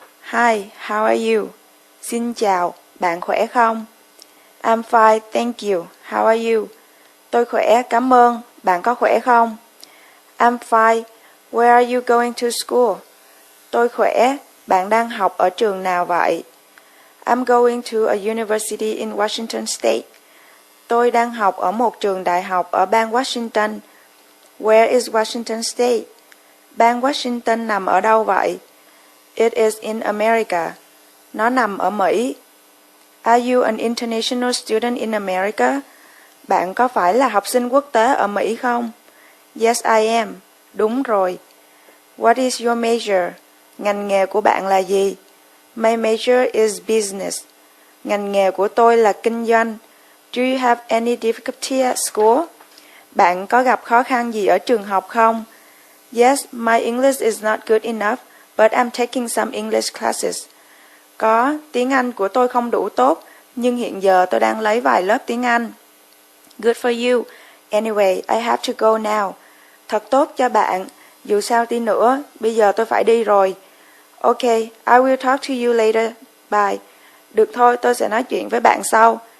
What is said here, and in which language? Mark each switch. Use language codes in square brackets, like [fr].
[en] Hi, how are you? [vi] Xin chào, bạn khỏe không? [en] I'm fine, thank you. How are you? [vi] Tôi khỏe, cảm ơn. Bạn có khỏe không? [en] I'm fine. Where are you going to school? [vi] Tôi khỏe. Bạn đang học ở trường nào vậy? [en] I'm going to a university in Washington State. [vi] Tôi đang học ở một trường đại học ở bang Washington. [en] Where is Washington State? [vi] Bang Washington nằm ở đâu vậy? [en] It is in America. [vi] Nó nằm ở Mỹ. [en] Are you an international student in America? [vi] Bạn có phải là học sinh quốc tế ở Mỹ không? [en] Yes, I am. [vi] Đúng rồi. [en] What is your major? [vi] Ngành nghề của bạn là gì? [en] My major is business. [vi] Ngành nghề của tôi là kinh doanh. [en] Do you have any difficulty at school? [vi] Bạn có gặp khó khăn gì ở trường học không? [en] Yes, my English is not good enough, but I'm taking some English classes. [vi] Có, tiếng Anh của tôi không đủ tốt, nhưng hiện giờ tôi đang lấy vài lớp tiếng Anh. [en] Good for you. Anyway, I have to go now. [vi] Thật tốt cho bạn. Dù sao đi nữa, bây giờ tôi phải đi rồi. [en] Okay, I will talk to you later. Bye. [vi] Được thôi, tôi sẽ nói chuyện với bạn sau.